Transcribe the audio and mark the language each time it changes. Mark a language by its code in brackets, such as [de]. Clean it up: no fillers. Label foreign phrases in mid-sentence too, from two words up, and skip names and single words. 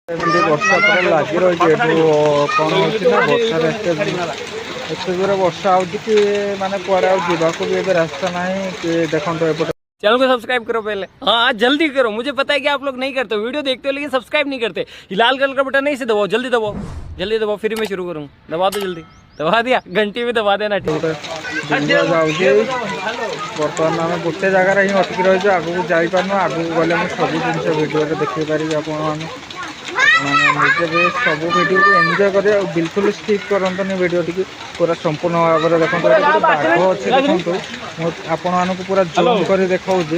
[or] ଏମିତି ବର୍ଷା ପୁରା ଲାଗି ରହିଛି। ଏଠୁ କ'ଣ ହେଉଛି ନା ବର୍ଷାରେ ଏତେ ଜୋରେ ବର୍ଷା ହେଉଛି କି ମାନେ କୁଆଡ଼େ ଆଉ ଯିବାକୁ ବି ଏବେ ରାସ୍ତା ନାହିଁ। କି ଦେଖନ୍ତୁ ଏପଟେ [hi] चैनल को सब्सक्राइब करो पहले। हाँ जल्दी करो, मुझे पता है कि आप लोग नहीं करते हो, वीडियो देखते हो लेकिन सब्सक्राइब नहीं करते। लाल कलर का बटन नहीं से दबाओ, जल्दी दबाओ, जल्दी दबाओ, फिर मैं शुरू करूँ। दबा दो जल्दी, दबा दिया, घंटी भी दबा देना। ठीक है [or] ଯାଉଛି ବର୍ତ୍ତମାନ ଆମେ ଗୋଟେ ଜାଗାରେ ହିଁ ଅଟକି ରହିଛୁ, ଆଗକୁ ଯାଇପାରୁନୁ। ଆଗକୁ ଗଲେ ମୁଁ ସବୁ ଜିନିଷ ଭିଡ଼ିଓରେ ଦେଖେଇ ପାରିବି ଆପଣମାନେ। ନିଜେ ବି ସବୁ ଭିଡ଼ିଓକୁ ଏନ୍ଜୟ କରି ଆଉ ବିଲକୁଲ ସ୍କିପ୍ କରନ୍ତୁନି ଭିଡ଼ିଓଟିକୁ ପୁରା ସମ୍ପୂର୍ଣ୍ଣ ଭାବରେ ଦେଖନ୍ତୁ। ଏଠି ଗୋଟେ ବାଘ ଅଛି, ଦେଖନ୍ତୁ ମୁଁ ଆପଣମାନଙ୍କୁ ପୁରା ଜୁମ୍ କରି ଦେଖାଉଛି।